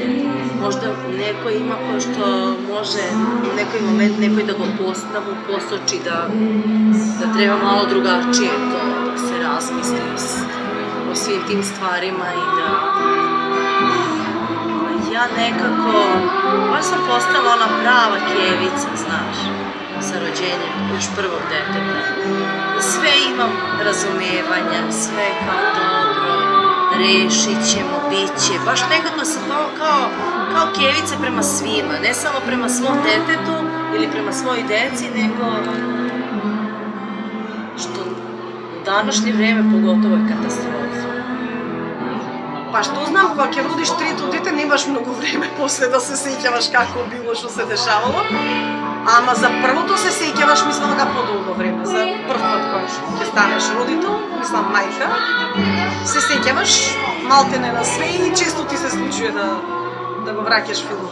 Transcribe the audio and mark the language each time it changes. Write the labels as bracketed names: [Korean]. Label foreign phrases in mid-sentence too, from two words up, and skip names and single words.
[Macedonian] Можда некој има кој што може во некој момент некој да го посочи да треба мало другачие да се размисли [Serbian] о свим тим стварима [Macedonian] и да [Serbian] ја некако баш сам постала она права кевица, знаеш, sa rođenjem još prvog deteta. Sve imam razumevanja, sve kao dobro, rešit ćemo, bit će, baš nekako sam kao kao kevice prema svima, ne samo prema svom detetu ili prema svojoj deci, nego što u današnje vreme pogotovo je katastrofa. [Macedonian] Па што знам, кога ќе родиш трето дете, немаш многу време после да се сеќаваш како било што се дешавало. Ама за првото се сеќаваш, мислам, дека подолго време. За прв пат кога ќе станеш родител, мислам мајка, се сеќаваш малтене на све и често ти се случува да го враќаш филмот.